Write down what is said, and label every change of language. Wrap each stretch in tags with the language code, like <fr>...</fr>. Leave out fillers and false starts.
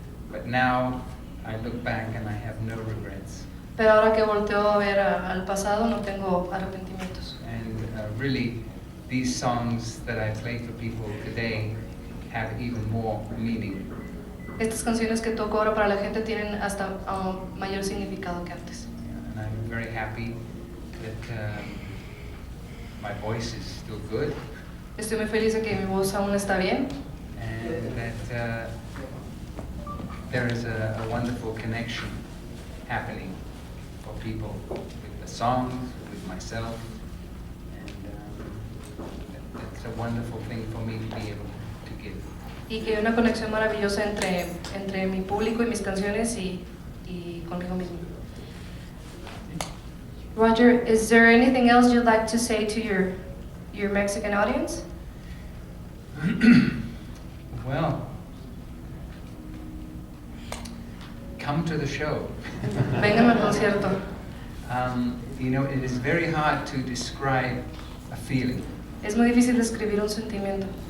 <en>But now I look back and I have no regrets.</en> <es>Pero ahora que volteo a ver al pasado no tengo arrepentimientos.</es> <en>And really, these songs that I play for people today have even more meaning.</en> <es>Estas canciones que toco ahora para la gente tienen hasta mayor significado que antes.</es> <en>And I'm very happy that my voice is still good.</en> <es>Estoy muy feliz de que mi voz aún está bien.</es> <en>And that there is a wonderful connection happening for people with the songs, with myself, and it's a wonderful thing for me to be able to give.</en> <es>Y que hay una conexión maravillosa entre mi público y mis canciones y conmigo mismo.</es> <en>Roger, is there anything else you'd like to say to your Mexican audience? Well, come to the show.</en> <es>Vengan al concierto.</es> <en>It is very hard to describe a feeling.</en> <es>Es muy difícil describir un sentimiento.</es>